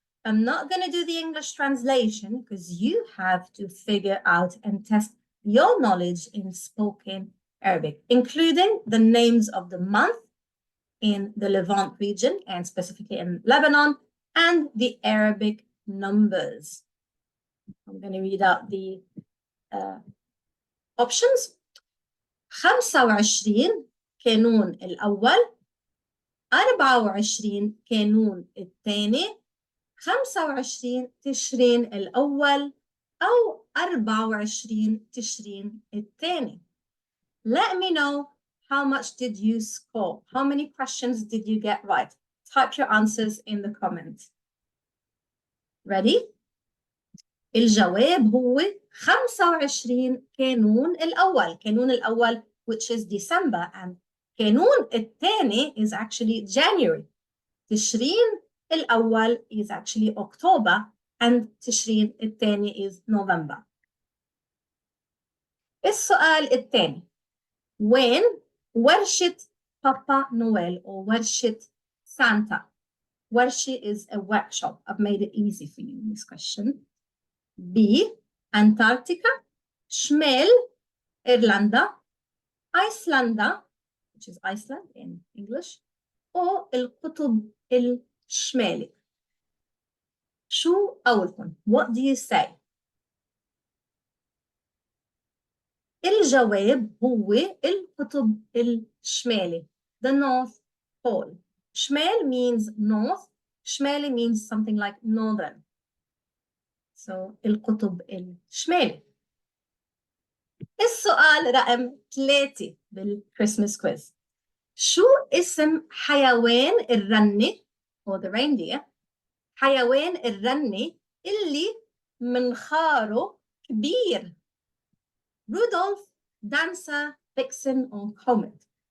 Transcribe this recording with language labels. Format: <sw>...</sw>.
<en>I'm not going to do the English translation because you have to figure out and test your knowledge in spoken Arabic, including the names of the month in the Levant region and specifically in Lebanon, and the Arabic numbers. I'm going to read out the options.</en> <ar>25 كانون الأول، 24 كانون الثاني، 25 تشرين الأول أو 24 تشرين الثاني.</ar> <en>Let me know how much did you score? How many questions did you get right? Type your answers in the comments. Ready?</en> <ar>الجواب هو 25 كانون الأول.</ar> <en>كانون الأول, which is December, and كانون الثاني is actually January. تشرين الأول is actually October, and تشرين الثاني is November.</en> <ar>السؤال الثاني. وين ورشة بابا نويل or ورشة Santa?</ar> <en>ورشة is a workshop. I've made it easy for you in this question. B. Antarctica,</en> <ar>شمال إيرلندا,</ar> <en>Iceland, which is Iceland in English, or</en> <ar>القطب الشمالي. شو قولكم?</ar> <en>What do you say?</en> <ar>الجواب هو القطب الشمالي,</ar> <en>the North Pole. شمال means north, شمالي means something like northern. So</en> <ar>القطب الشمالي. السؤال رقم 3 بالكريسماس كويز. شو اسم حيوان الرنة</ar> <en>or the reindeer,</en> <ar>حيوان الرنة اللي منخاره كبير؟ Rudolph, Dancer, Vixen, or Comet.</ar>